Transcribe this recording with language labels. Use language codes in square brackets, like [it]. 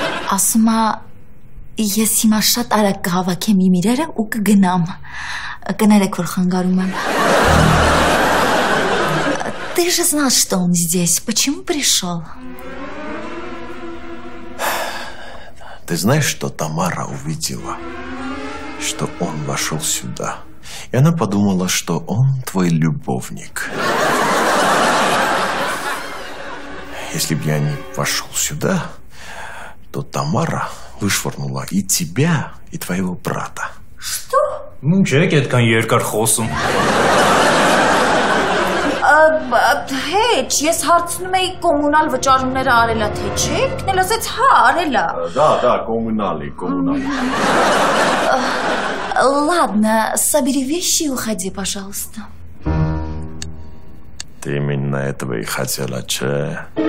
[hy] Ասում է, ես հիմա շատ արագ կհավաքեմ իմ իրերը ու կգնամ։ Կներեք, որ խանգարում եմ։ [ru] Ты же знал, что он здесь. Почему пришел? Ты знаешь, что Тамара увидела, что он вошел сюда, и она подумала, что он твой любовник. Если бы я не вошел сюда, то Тамара вышвырнула и тебя, и твоего брата. Что? [hy] Ինչ եք այդքան երկար խոսում։ Հեչ, ես հարցնում էի կոմունալ վճարումները արելա, թե չէ, ինքն էլ ասեց հա, արելա։ [ru] Да, коммунали. Ладно, собери вещи и уходи, пожалуйста. Ты именно этого и хотела, че?